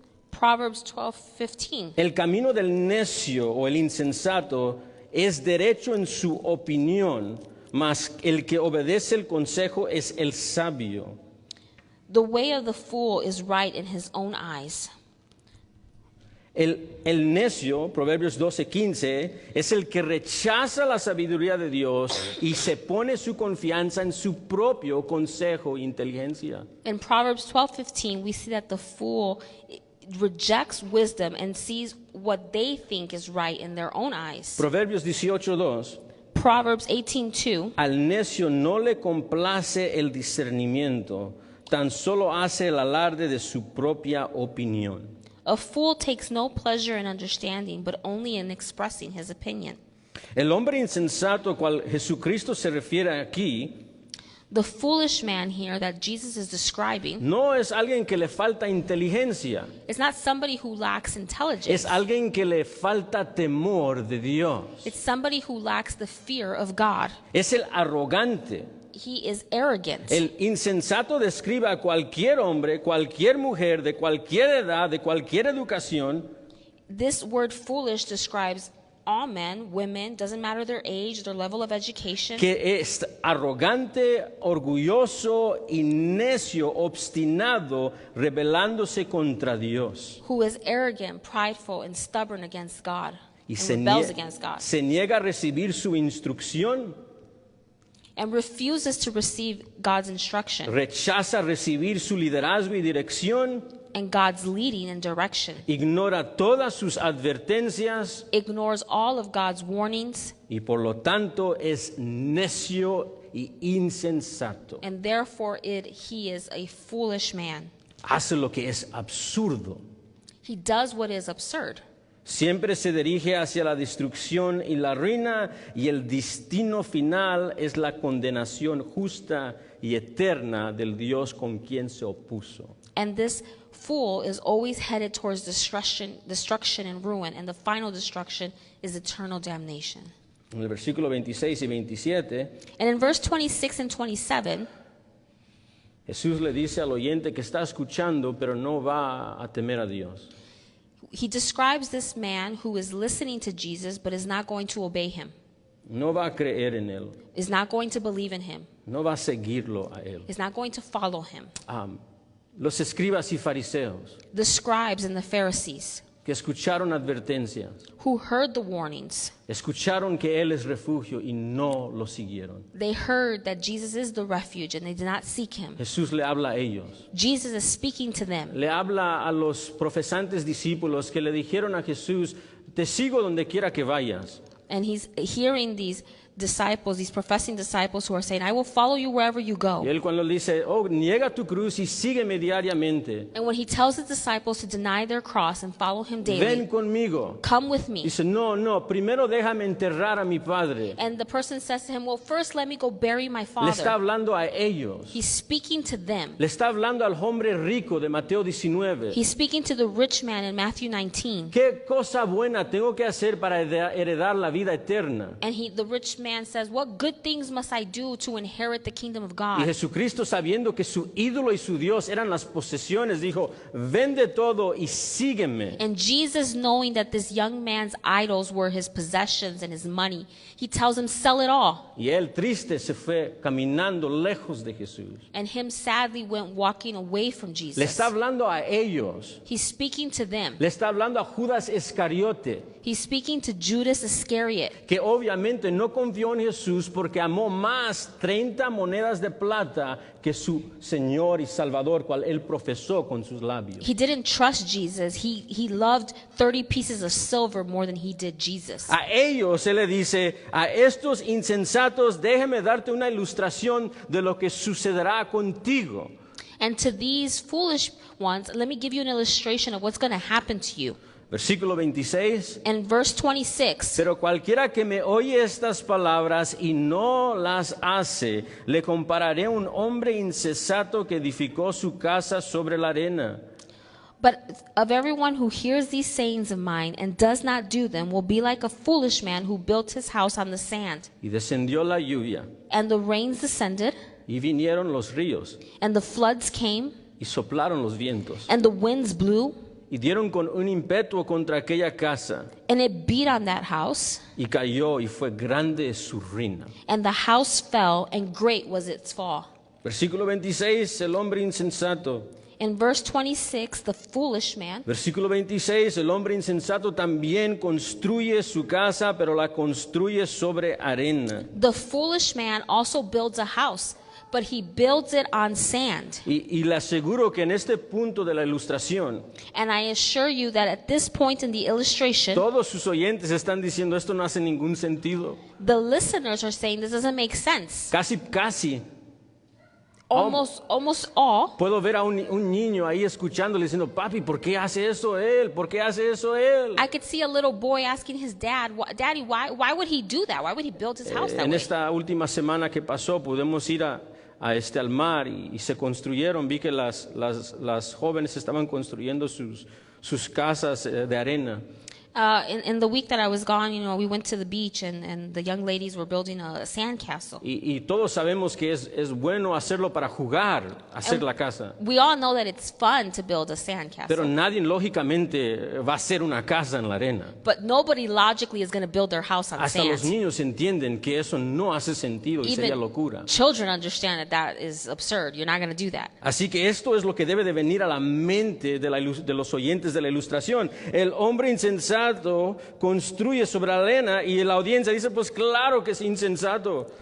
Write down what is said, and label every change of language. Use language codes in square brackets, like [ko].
[en] Proverbs 12:15. [es] El camino del necio o el insensato es derecho en su opinión, mas el que obedece el consejo es el sabio. [en] The way of the fool is right in his own eyes. [es] El necio, Proverbios 12:15, es el que rechaza la sabiduría de Dios y se pone su confianza en su propio consejo e inteligencia. [en] In Proverbs 12:15, we see that the fool rejects wisdom and sees what they think is right in their own eyes. [es] Proverbios 18:2. [en] Proverbs 18:2. [es] Al necio no le complace el discernimiento, tan solo hace el alarde de su propia opinión. [en] A fool takes no pleasure in understanding, but only in expressing his opinion. [es] El hombre insensato al cual Jesucristo se refiere aquí [en] The foolish man here that Jesus is describing [es] no es alguien que le falta inteligencia, [en] is not somebody who lacks intelligence. [es] es alguien que le falta temor de Dios. [en] It's somebody who lacks the fear of God. [es] Es el arrogante. [en] He is arrogant. [es] El insensato describe a cualquier hombre, cualquier mujer, de cualquier edad, de cualquier educación, [en] This word foolish describes all men, women, doesn't matter their age, their level of education, [es] que es arrogante, orgulloso y necio, obstinado, rebelándose contra Dios. [en] who is arrogant, prideful, and stubborn against God, [es] Y [en] and rebels against God, [es] se niega a recibir su instrucción, [en] and refuses to receive God's instruction [es] rechaza recibir su liderazgo y dirección, [en] and God's leading and direction, [es] ignora todas sus advertencias [en] ignores all of God's warnings, [es] y por lo tanto es necio y insensato. [en] and therefore he is a foolish man. [es] Hace lo que es absurdo. [en] He does what is absurd. [es] Siempre se dirige hacia la destrucción y la ruina, y el destino final es la condenación justa y eterna del Dios con quien se opuso. [en] And this fool is always headed towards destruction and ruin, and the final destruction is eternal damnation. [es] En el versículo 26 y 27, [en] And in verse 26 and 27, [es] Jesús le dice al oyente que está escuchando, pero no va a temer a Dios. [en] He describes this man who is listening to Jesus but is not going to obey him, [es] No va a creer en él. [en] is not going to believe in him, [es] No va a seguirlo a él. [en] is not going to follow him. [es] Los escribas y fariseos [en] The scribes and the Pharisees [es] que escucharon advertencias, [en] who heard the warnings, [es] escucharon que Él es refugio y no lo siguieron. [en] they heard that Jesus is the refuge and they did not seek him. [es] Jesús le habla a ellos. [en] Jesus is speaking to them. [es] Le habla a los profesantes discípulos que le dijeron a Jesús, te sigo donde quiera que vayas. [en] And he's hearing these disciples, these professing disciples who are saying, I will follow you wherever you [es] Y [en] go. [es] Él cuando dice, niega tu cruz y sígueme diariamente. [en] And when he tells his disciples to deny their cross and follow him [es] Ven [en] daily, [es] conmigo. [en] come with me. [es] Dice, no, primero déjame enterrar a mi padre. [en] And the person says to him, well, first let me go bury my [es] Le está [en] father. [es] hablando a ellos. [en] He's speaking to them. [es] Le está hablando al hombre rico de Mateo 19. [en] He's speaking to the rich man in Matthew 19. [es] ¿Qué cosa buena tengo que hacer para heredar la vida eterna? [en] And the rich man says, what good things must I do to inherit the kingdom of [es] Y [en] God? [es] Jesucristo, sabiendo que su ídolo y su Dios eran las posesiones, dijo, vende todo y sígueme. [en] And Jesus, knowing that this young man's idols were his possessions and his money, he tells him, sell it all. [es] Y él triste se fue caminando lejos de Jesús. [en] And him sadly went walking away from [es] Le [en] Jesus. [es] está hablando a ellos. [en] He's speaking to them. [es] Le está hablando a Judas Iscariote, [en] He's speaking to Judas Iscariot, [es] que obviamente no confió en Jesús porque amó más 30 monedas de plata que su Señor y Salvador, cual él profesó con sus labios. [en] He didn't trust Jesus. He loved 30 pieces of silver more than he did Jesus. [es] A ellos se le dice, a estos insensatos, déjeme darte una ilustración de lo que sucederá contigo. [en] And to these foolish ones, let me give you an illustration of what's going to happen to you. [es] Versículo 26. [en] In verse 26, [es] Pero cualquiera que me oye estas palabras y no las hace, le compararé a un hombre insensato que edificó su casa sobre la arena. [en] but of everyone who hears these sayings of mine and does not do them will be like a foolish man who built his house on the sand. [es] Y descendió la lluvia, [en] And the rains descended, [es] y vinieron los ríos, [en] and the floods came, [es] y soplaron los vientos, [en] and the winds blew, [es] y dieron con un ímpetu contra aquella casa, [en] and it beat on that house, [es] y cayó, y fue grande su ruina. [en] and the house fell, and great was its fall. [es] Versículo 26, el hombre insensato. [en] In verse 26, the foolish man, [es] Versículo 26, el hombre insensato también construye su casa, pero la construye sobre arena. [en] the foolish man also builds a house, but he builds it on sand. [es] Y le aseguro que en este punto de la ilustración, [en] And I assure you that at this point in the illustration, [es] todos sus oyentes están diciendo, esto no hace ningún sentido. [en] the listeners are saying this doesn't make sense. [es] Casi. [en] Almost all. [es] Puedo ver a un niño ahí escuchándole diciendo, papi, ¿por qué hace eso él? ¿Por qué hace eso él? [en] I could see a little boy asking his dad, Daddy, why would he do that? Why would he build his house that [es] En [en] way? [es] esta última semana que pasó, pudimos ir al mar y se construyeron. Vi que las jóvenes estaban construyendo sus casas de arena. [en] In the week that I was gone, we went to the beach and the young ladies were building a sand castle. [es] Y todos sabemos que es bueno hacerlo para jugar, hacer la casa. [en] We all know that it's fun to build a sand [es] Pero [en] castle, [es] nadie lógicamente va a hacer una casa en la arena. [en] but nobody logically is going to build their house on [es] Hasta los [en] sand. [es] niños entienden que eso no hace sentido y sería [en] Even [es] locura. [en] children understand that is absurd. You're not going to do that. [es] Así que esto es lo que debe de venir a la mente de los oyentes de la ilustración. El hombre insensato construye sobre la arena y la audiencia dice, pues claro que es insensato.